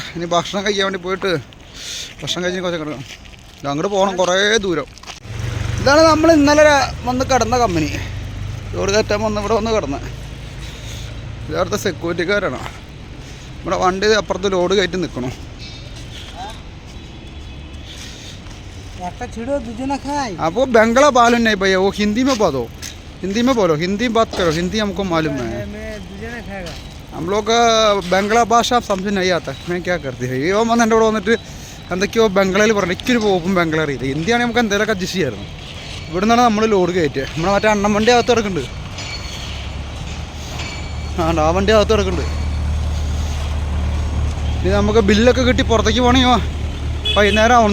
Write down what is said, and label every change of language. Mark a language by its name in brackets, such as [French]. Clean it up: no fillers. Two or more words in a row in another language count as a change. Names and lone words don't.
[Malayalam] ഇനി ഭക്ഷണം കഴിക്കാൻ വേണ്ടി പോയിട്ട് ഭക്ഷണം കഴിച്ച് കുറച്ച് കിടക്കണം. അങ്ങോട്ട് പോകണം, കുറേ ദൂരം. ഇതാണ് നമ്മൾ ഇന്നലെ വന്ന് കിടന്ന കമ്പനി. ലോഡ് കയറ്റാൻ വന്ന് ഇവിടെ വന്ന് കിടന്ന്. ഇതവിടുത്തെ സെക്യൂരിറ്റിക്കാരാണ്. നമ്മുടെ വണ്ടി അപ്പുറത്ത് ലോഡ് കയറ്റി നിൽക്കണം. [Hindi] आपको बंगला मालूम नहीं भैया, वो हिंदी में बोलो, हिंदी में बोलो, हिंदी बात करो, हिंदी हमको मालूम है. हम लोग का बंगला भाषा आप समझ नहीं आता. मैं क्या करती है ये [Malayalam] വന്ന് എൻ്റെ കൂടെ വന്നിട്ട് എന്തൊക്കെയോ ബംഗ്ലയിൽ പറഞ്ഞു. ഇക്കൊരു പോകും ബംഗ്ലാ അറിയില്ല. ഹിന്ദിയാണെങ്കിൽ നമുക്ക് എന്തെങ്കിലുമൊക്കെ അഡ്ജസ്റ്റ് ചെയ്യായിരുന്നു. ഇവിടെ നിന്നാണ് നമ്മൾ ലോഡ് കയറ്റുക. നമ്മളെ മറ്റേ അണ്ണൻ വണ്ടി അകത്ത് കിടക്കുന്നുണ്ട്. ആ വണ്ടി അകത്ത് കിടക്കുന്നുണ്ട്. ഇനി നമുക്ക് ബില്ലൊക്കെ കിട്ടി പുറത്തേക്ക് പോകണമെങ്കിൽ വൈകുന്നേരം ആവും.